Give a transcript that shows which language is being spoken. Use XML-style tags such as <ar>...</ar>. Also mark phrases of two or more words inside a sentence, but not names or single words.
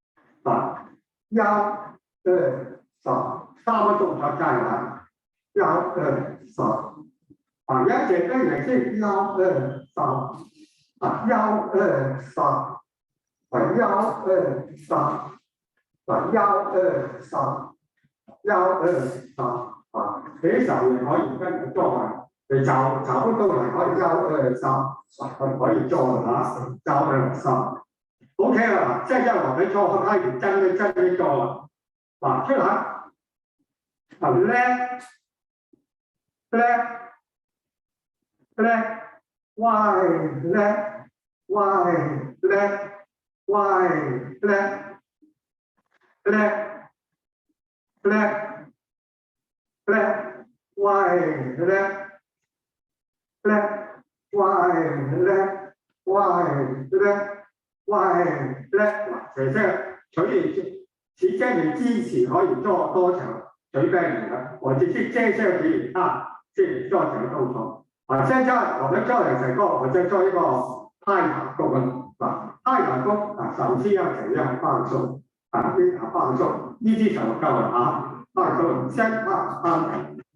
<zh>1、2、3 個動作再來1、2、3也這個也是1、2、31、2、3 1、2、3 1、2、3 1、2、3你手也可以跟着做你找不到人可以1、2、3可以做1、2、3 OK 了現在我們做開始真的做了出來</zh> <en>left wide left wide left wide left wide left left, right, left, right, left, right, left，</en> <zh>这些所以时间你坚持可以做多长，随便你了。我只是介绍给你看，是做长动作。现在我们做的这个，我在做一个太阳功太阳功首先要怎样放松放松，一只手够了放松，先放</zh>